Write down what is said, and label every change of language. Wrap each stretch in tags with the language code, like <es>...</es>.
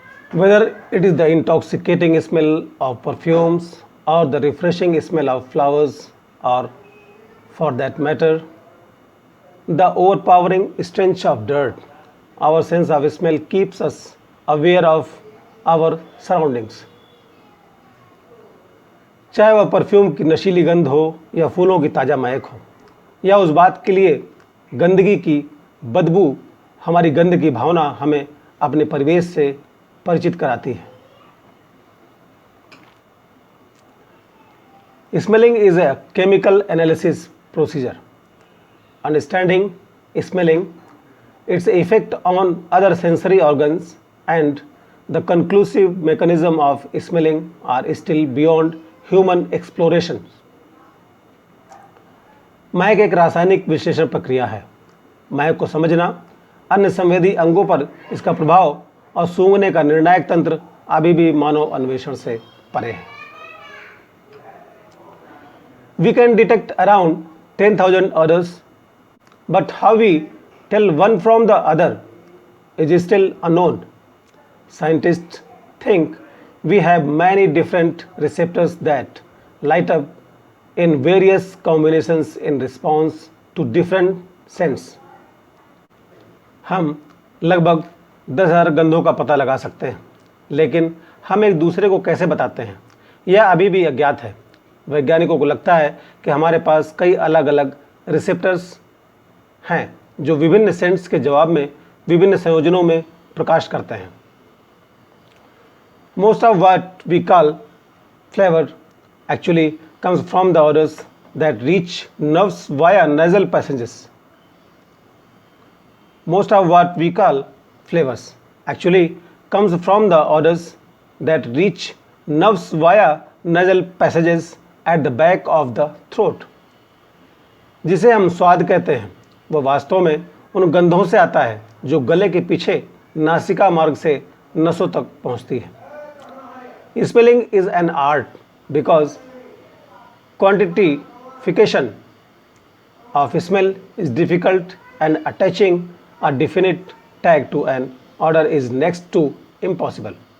<en>Whether it is the intoxicating smell of perfumes or the refreshing smell of flowers, or for that matter, the overpowering stench of dirt, our sense of smell keeps us aware of our surroundings.</en> <hi>चाहे वह perfume की नशीली गंध हो या फूलों की ताज़ा महक हो, या उस बात के लिए गंदगी की बदबू, हमारी गंध की भावना हमें अपने परिवेश से परिचित कराती है.</hi> <en>Smelling is a chemical analysis procedure. Understanding smelling, its effect on other sensory organs, and the conclusive mechanism of smelling are still beyond human exploration.</en> <hi>महक एक रासायनिक विश्लेषण प्रक्रिया है. महक को समझना, अन्य संवेदी अंगों पर इसका प्रभाव और सूंघने का निर्णायक तंत्र अभी भी मानव अन्वेषण से परे है.</hi> <en>We can detect around 10,000 odors, but how we tell one from the other is still unknown. Scientists think we have many different receptors that light up in various combinations in response to different scents.</en> <hi>हम लगभग 10,000 गंधों का पता लगा सकते हैं, लेकिन हम एक दूसरे को कैसे बताते हैं, यह अभी भी अज्ञात है. वैज्ञानिकों को लगता है कि हमारे पास कई अलग अलग रिसेप्टर्स हैं जो विभिन्न सेंट्स के जवाब में विभिन्न संयोजनों में प्रकाश करते हैं.</hi> <en>Most of what we call flavor actually comes from the odors that reach nerves via nasal passages. Most of what we call flavors actually comes from the odors that reach nerves via nasal passages at the back of the throat.</en> <hi>जिसे हम स्वाद कहते हैं, वह वास्तव में उन गंधों से आता है जो गले के पीछे नासिका मार्ग से नसों तक पहुंचती है.</hi> <en>Smelling is an art because quantification of smell is difficult and attaching a definite tag to an odor is next to impossible.</en>